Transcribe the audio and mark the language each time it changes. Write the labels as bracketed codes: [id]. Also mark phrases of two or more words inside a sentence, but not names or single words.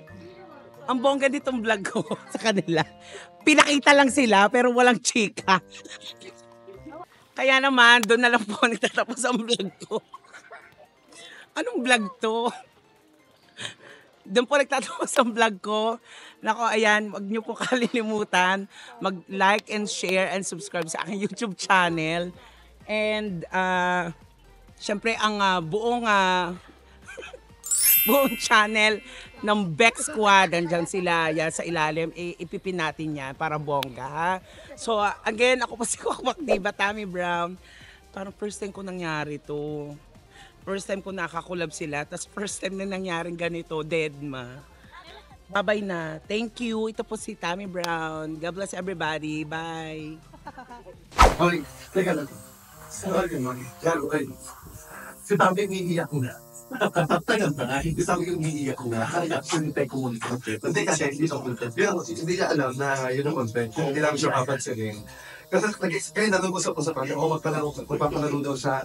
[tl] Ang bongga ditong vlog ko sa kanila. Pinakita lang sila pero walang chika. Kaya naman, doon na lang po nagtatapos ang vlog ko. Anong vlog to? Doon po nagtatapos ang vlog ko. Nako, ayan, wag niyo po kalilimutan mag- [en] like and share and subscribe [tl] sa aking YouTube channel. And, syempre, ang buong channel ng Bex Squad, andyan sila, yan sa ilalim, ipipin natin yan para bongga, ha? So, again, ako pa si Kwak Diva, Tammy Brown. Parang [en] first time [tl] ko nangyari to. [en] First time [tl] ko nakakulab sila, tapos [en] first time [tl] na nangyaring ganito, Deadma. Bye-bye na. [en] Thank you. [tl] Ito po si Tammy Brown. [en] God bless everybody. Bye. [tl] Hoy, teka lang. Sorry naman. Lalo kayo. Si Tabi, umiiyak ko na. Tagal na nga, hindi sabi ko umiiyak ko na. Kaya sinintay ko muna ito. Hindi kasi, hindi ko content. Hindi niya alam na yun ang content. Hindi namin siya kapansin. Kasi kaya nag-usap-usap kami, magpapalaro daw siya.